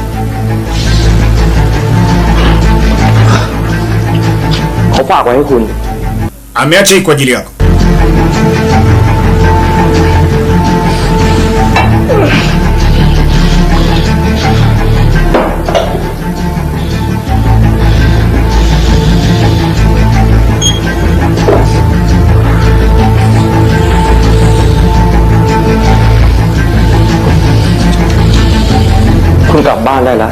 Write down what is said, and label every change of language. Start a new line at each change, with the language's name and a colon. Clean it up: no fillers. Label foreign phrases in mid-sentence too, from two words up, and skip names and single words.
Thai: เขาฝากไว้ให้คุณ
Swahili: Ameacha hii kwa ajili yako.
Thai: Kun กลับบ้านได้แล้ว